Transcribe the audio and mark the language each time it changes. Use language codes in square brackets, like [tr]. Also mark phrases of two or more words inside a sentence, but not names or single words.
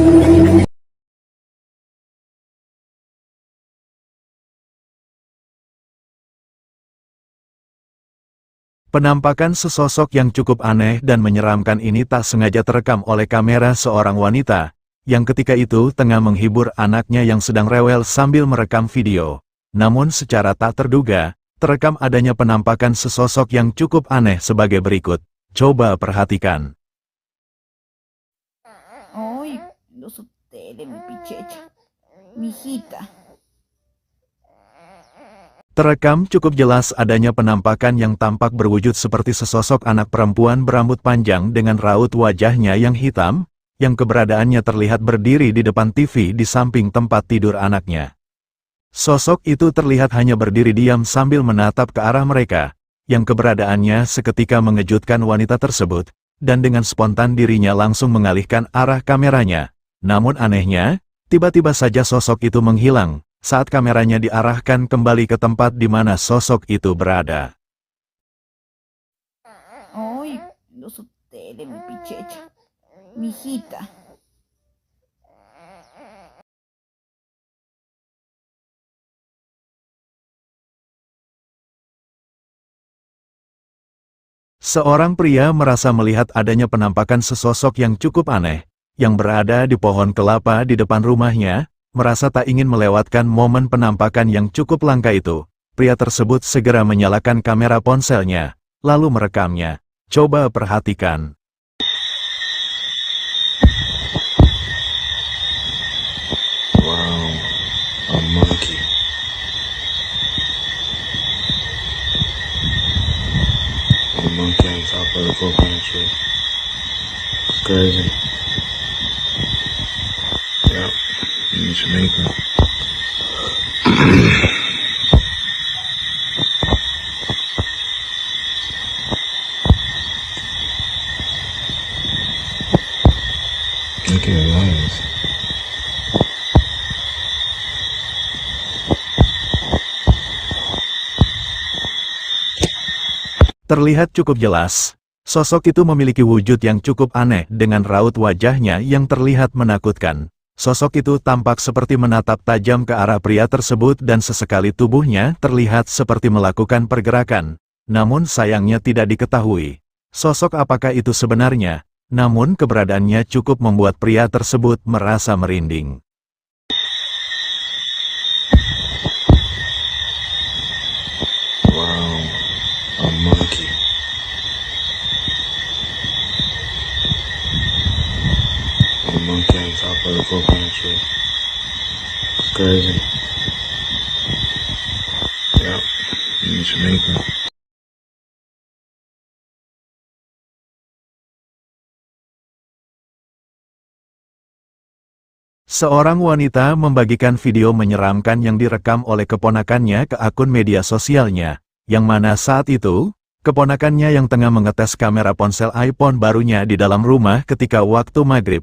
[id] Penampakan sesosok yang cukup aneh dan menyeramkan ini tak sengaja terekam oleh kamera seorang wanita, yang ketika itu tengah menghibur anaknya yang sedang rewel sambil merekam video. Namun secara tak terduga, terekam adanya penampakan sesosok yang cukup aneh sebagai berikut. Coba perhatikan. [es] Ay, no ustedes, mi pichecha. Mi hijita. [id] Terekam cukup jelas adanya penampakan yang tampak berwujud seperti sesosok anak perempuan berambut panjang dengan raut wajahnya yang hitam, yang keberadaannya terlihat berdiri di depan TV di samping tempat tidur anaknya. Sosok itu terlihat hanya berdiri diam sambil menatap ke arah mereka, yang keberadaannya seketika mengejutkan wanita tersebut, dan dengan spontan dirinya langsung mengalihkan arah kameranya. Namun anehnya, tiba-tiba saja sosok itu menghilang, saat kameranya diarahkan kembali ke tempat di mana sosok itu berada. [es] Ay, no ustedes, mi pichecha. Mi hijita. [id] Seorang pria merasa melihat adanya penampakan sesosok yang cukup aneh, yang berada di pohon kelapa di depan rumahnya, merasa tak ingin melewatkan momen penampakan yang cukup langka itu. Pria tersebut segera menyalakan kamera ponselnya, lalu merekamnya. Coba perhatikan. [en] Wow, a monkey. A monkey on top of the coconut tree. Crazy. Yep, in Jamaica. Look at his eyes. [id] Terlihat cukup jelas, sosok itu memiliki wujud yang cukup aneh dengan raut wajahnya yang terlihat menakutkan. Sosok itu tampak seperti menatap tajam ke arah pria tersebut dan sesekali tubuhnya terlihat seperti melakukan pergerakan. Namun sayangnya tidak diketahui sosok apakah itu sebenarnya, namun keberadaannya cukup membuat pria tersebut merasa merinding. [en] Wow, a monkey. A monkey on top of the coconut tree. Crazy. Yep, in Jamaica. [id] Seorang wanita membagikan video menyeramkan yang direkam oleh keponakannya ke akun media sosialnya, yang mana saat itu, keponakannya yang tengah mengetes kamera ponsel iPhone barunya di dalam rumah ketika waktu maghrib.